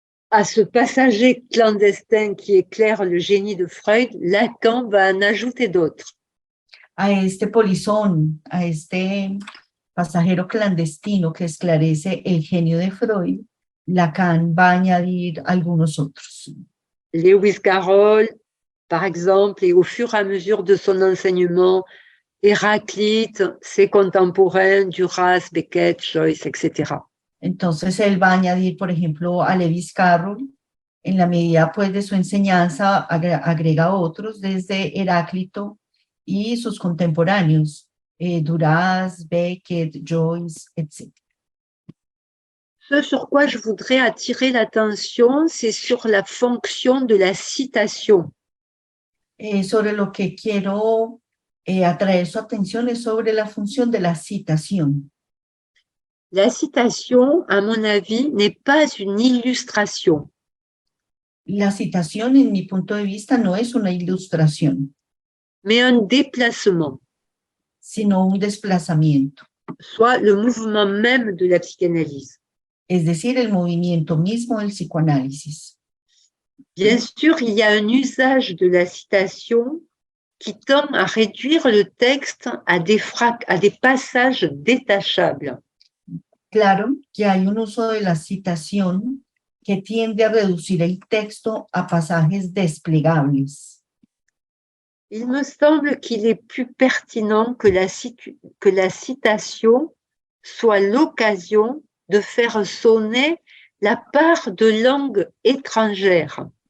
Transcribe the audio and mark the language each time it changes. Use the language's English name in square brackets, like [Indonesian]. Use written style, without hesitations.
[French] À ce passager clandestin qui éclaire le génie de Freud, Lacan va en ajouter d'autres. [Spanish] A este polizón, a este pasajero clandestino que esclarece el genio de Freud, Lacan va a añadir algunos otros. [French] Lewis Carroll, par exemple, et au fur et à mesure de son enseignement, Héraclite, ses contemporains, Duras, Beckett, Joyce, etc. [Spanish] Entonces él va a añadir, por ejemplo, a Lewis Carroll, en la medida pues de su enseñanza, agrega otros desde Heráclito y sus contemporáneos, Duras, Beckett, Joyce, etc. [French] Ce sur quoi je voudrais attirer l'attention, c'est sur la fonction de la citation. [Spanish] Sobre lo que quiero atraer su atención es sobre la función de la citación. [French] La citation, à mon avis, n'est pas une illustration. [Spanish] La citación, en mi punto de vista, no es una ilustración, [French] mais un déplacement, [Spanish] sino un desplazamiento. [French] Soit le mouvement même de la psychanalyse. [Spanish] Es decir, el movimiento mismo del psicoanálisis. [French] Bien sûr, il y a un usage de la citation qui tend à réduire le texte à des passages détachables. [Spanish] Claro que hay un uso de la citación que tiende a reducir el texto a pasajes desplegables. [French] Il me semble qu'il est plus pertinent que la citation soit l'occasion de faire sonner la part de langue étrangère.